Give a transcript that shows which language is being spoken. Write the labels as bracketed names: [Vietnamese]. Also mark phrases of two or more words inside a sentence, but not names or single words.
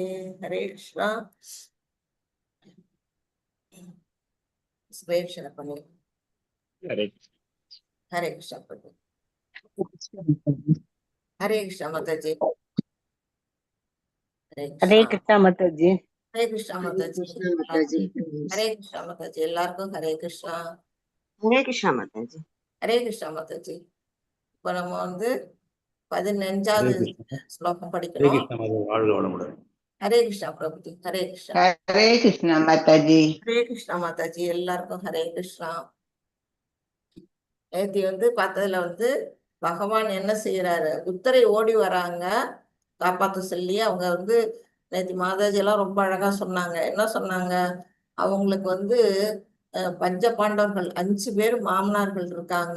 [Hindi] हरे कृष्णा. हरे कृष्णा प्रभु. हरे कृष्णा माताजी. हरे कृष्णा माताजी. हरे कृष्णा माताजी. हरे कृष्णा माताजी. [Tamil] எல்லாருக்கும் ஹரே கிருஷ்ணா. [Hindi] हरे कृष्णा माताजी. [Tamil] ஹரே கிருஷ்ணா மாதாஜி. இப்ப நம்ம வந்து 15வது ஸ்லோகம் படிக்கணும். ஹரே கிருஷ்ணா பிரபுஜி. ஹரே கிருஷ்ணா. [Hindi] हरे कृष्णा माताजी. [Tamil] ஹரே கிருஷ்ணா மாதாஜி. எல்லாருக்கும் ஹரே கிருஷ்ணா. நேத்தி வந்து பார்த்ததுல வந்து பகவான் என்ன செய்யறாரு, உத்தரை ஓடி வராங்க காப்பாற்ற சொல்லி. அவங்க வந்து நேத்தி மாதாஜி எல்லாம் ரொம்ப அழகா சொன்னாங்க. என்ன சொன்னாங்க, அவங்களுக்கு வந்து பஞ்ச பாண்டவர்கள் 5 பேர் மாமனார்கள் இருக்காங்க.